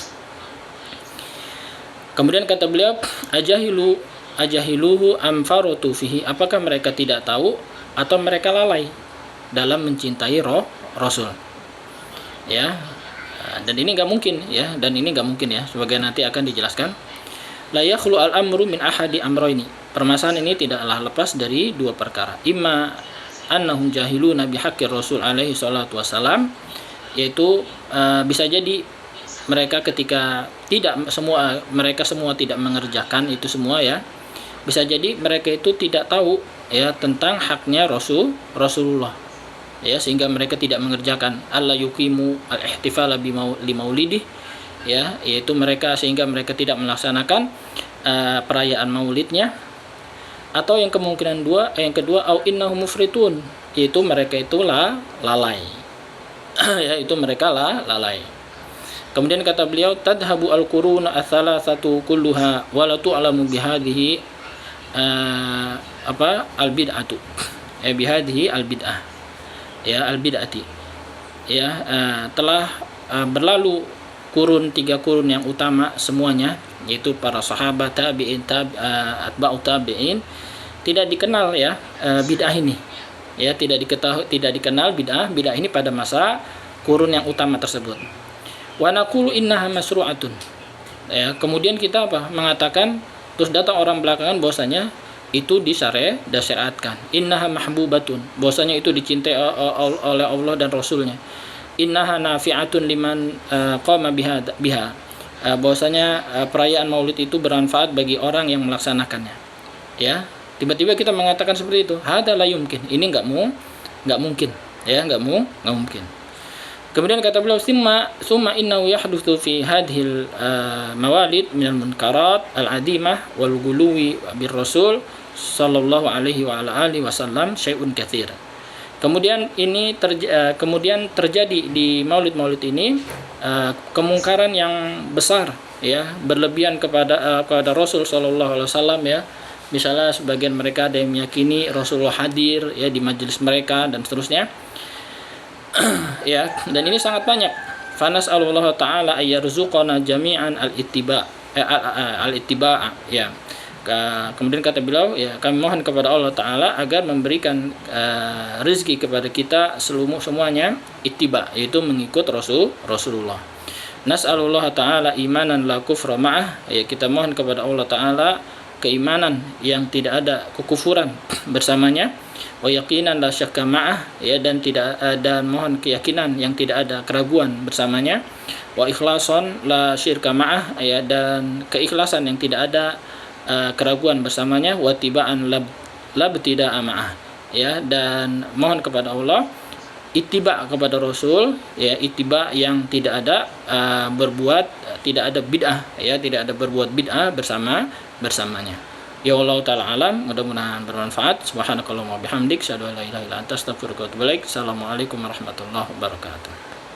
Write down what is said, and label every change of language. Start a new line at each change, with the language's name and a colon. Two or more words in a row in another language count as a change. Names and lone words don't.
Indonesian: Kemudian kata beliau,
Arabic: أجاهلوه أم فرطوا فيه,
Indonesian: apakah mereka tidak tahu atau mereka lalai dalam mencintai Rasul, ya. Dan ini enggak mungkin, ya, sebagai nanti akan dijelaskan.
Arabic: لا يخلو الأمر من أحد أمرين,
Indonesian: permasalahan ini tidaklah lepas dari dua perkara.
Arabic: إما أنهم جاهلون بحق الرسول عليه الصلاة والسلام,
Indonesian: yaitu bisa jadi mereka ketika mereka semua tidak mengerjakan itu semua, ya, bisa jadi mereka itu tidak tahu, ya, tentang haknya Rasulullah, ya, sehingga mereka tidak mengerjakan
Arabic: ألا يقيموا الاحتفال لمولده,
Indonesian: ya, yaitu sehingga mereka tidak melaksanakan perayaan maulidnya. Atau yang kedua
Arabic: أو إنهم مفرطون,
Indonesian: yaitu mereka itu lalai, ya, itu mereka lalai. Kemudian kata beliau,
Arabic: تذهب القرون الثلاثة كلها ولا تعلم بهذه البدعة، بهذه البدعة، البدعة,
Indonesian: telah berlalu kurun 3 kurun yang utama semuanya, yaitu para sahabat, tabi'in,
Arabic: أتباع تابعين,
Indonesian: tidak dikenal bid'ah ini, tidak dikenal bid'ah ini pada masa kurun yang utama tersebut.
Arabic: ونقول إنها مشروعة,
Indonesian: kemudian kita mengatakan, terus datang orang belakangan bahwasanya itu disyariatkan.
Arabic: إنها محبوبة,
Indonesian: bahwasanya itu dicintai oleh Allah dan Rasulnya.
Arabic: إنها نافعة لمن قام بها,
Indonesian: bahwasanya perayaan Maulid itu bermanfaat bagi orang yang melaksanakannya. Tiba-tiba kita mengatakan seperti itu,
Arabic: هذا لا يمكن,
Indonesian: ini enggak mungkin, enggak mungkin. Kemudian kata beliau,
Arabic: ثم إنه يحدث في هذه الموالد من المنكرات العظيمة والغلو بالرسول صلى الله عليه وعلى آله وسلم شيء كثير.
Indonesian: Kemudian kemudian terjadi di maulid-maulid ini kemungkaran yang besar, berlebihan kepada Rasul
Arabic: صلى الله عليه وسلم,
Indonesian: Misalnya sebagian mereka ada yang meyakini Rasulullah hadir di majelis mereka dan seterusnya. Dan ini sangat banyak.
Arabic: فنسأل الله تعالى أن يرزقنا جميعا الاتباع'.
Indonesian: Kemudian kata beliau, kami mohon kepada Allah Ta'ala agar memberikan rezeki kepada kita semuanya ittiba', yaitu mengikut Rasulullah.
Arabic: نسأل الله تعالى إيمانا لا كفر معه,
Indonesian: kita mohon kepada Allah Ta'ala keimanan yang tidak ada kekufuran bersamanya,
Arabic: ويقينا لا شك معه,
Indonesian: dan mohon keyakinan yang tidak ada keraguan bersamanya,
Arabic: وإخلاصا لا شرك معه,
Indonesian: dan keikhlasan yang tidak ada keraguan bersamanya,
Arabic: واتباعا لا ابتداع معه,
Indonesian: dan mohon kepada Allah ittiba kepada Rasul, ittiba yang tidak ada tidak ada bid'ah, tidak ada berbuat bid'ah bersamanya.
Arabic: يا الله تعالى أعلم,
Indonesian: mudah-mudahan bermanfaat.
Arabic: سبحانك اللهم بحمدك، أشهد أن لا إله إلا أنت، أستغفرك وأتوب إليك. السلام عليكم ورحمة الله وبركاته.